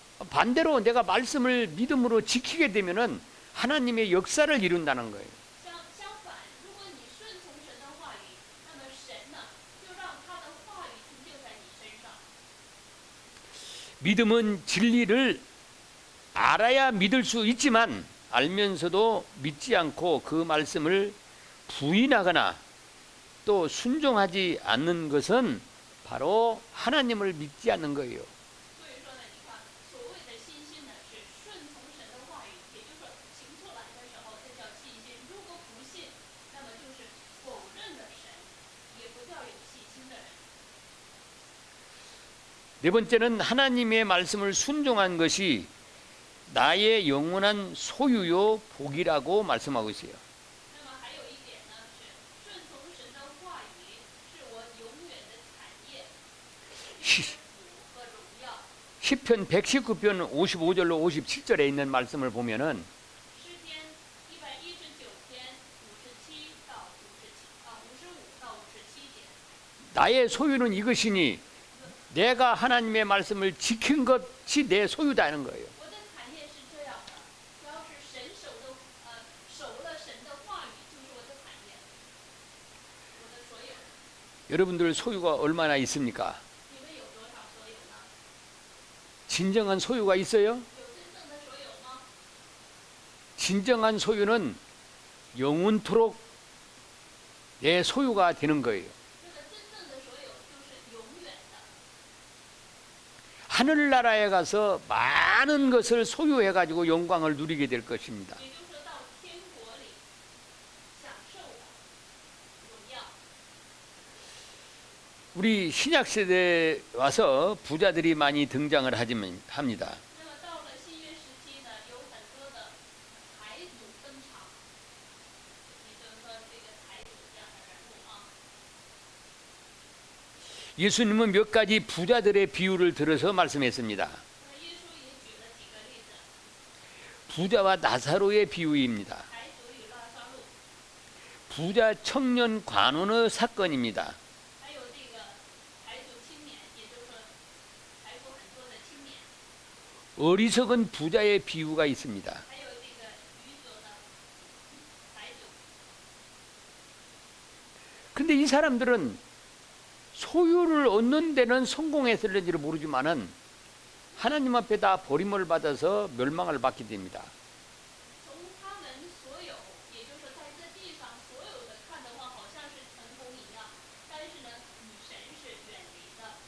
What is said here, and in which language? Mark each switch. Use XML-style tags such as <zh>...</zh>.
<ko>반대로 내가 말씀을 믿음으로 지키게 되면은 하나님의 역사를 이룬다는 거예요.</ko> <zh>相反，如果你顺从神的话语，那么神呢，就让他的话语成就在你身上。</zh> <ko>믿음은 진리를 알아야 믿을 수 있지만 알면서도 믿지 않고 그 말씀을 부인하거나 또 순종하지 않는 것은 바로 하나님을 믿지 않는 거예요.</ko> <zh>所以说呢，你看，所谓的信心呢，是顺从神的话语，也就是说行出来的时候，这叫信心。如果不信，那么就是否认了神，也不叫有信心的人。</zh> <ko>네 번째는 하나님의 말씀을 순종한 것이 나의 영원한 소유요 복이라고 말씀하고 있어요.</ko> <zh>那么还有一点呢，是顺从神的话语，是我永远的产业，是福和荣耀。</zh> <ko>시편 119편 55절로 57절에 있는 말씀을 보면은</ko> <zh>诗篇119篇57到55到57节。</zh> <ko>나의 소유는 이것이니 내가 하나님의 말씀을 지킨 것이 내 소유다는 거예요.</ko> <zh>我的产业是这样的，只要是神守了神的话语，就是我的产业，我的所有。</zh> <ko>여러분들 소유가 얼마나 있습니까?</ko> <zh>你们有多少所有呢？</zh> <ko>진정한 소유가 있어요?</ko> <zh>有真正的所有吗？</zh> <ko>진정한 소유는 영원토록 내 소유가 되는 거예요.</ko> <zh>这个真正的所有就是永远的。</zh> <ko>하늘나라에 가서 많은 것을 소유해 가지고 영광을 누리게 될 것입니다.</ko> <zh>也就是说到天国里享受的荣耀。</zh> <ko>우리 신약 시대에 와서 부자들이 많이 등장을 합니다.</ko> <zh>那么到了新约时期呢，有很多的财主登场，也就是说这个财主这样的人物啊。</zh> <ko>예수님은 몇 가지 부자들의 비유를 들어서 말씀했습니다.</ko> <zh>那么耶稣也举了几个例子，</zh> <ko>부자와 나사로의 비유입니다.</ko> <zh>财主与拉撒路，</zh> <ko>부자 청년 관원의 사건입니다.</ko> <zh>还有这个财主青年，也就是说财富很多的青年，</zh> <ko>어리석은 부자의 비유가 있습니다.</ko> <zh>还有这个愚拙的财主。</zh> <ko>근데 이 사람들은 소유를 얻는 데는 성공했을는지를 모르지만은 하나님 앞에 다 버림을 받아서 멸망을 받게 됩니다.</ko> <zh>从他们所有，也就是说在这地上所有的看的话，好像是成功一样，但是呢，与神是远离的。</zh>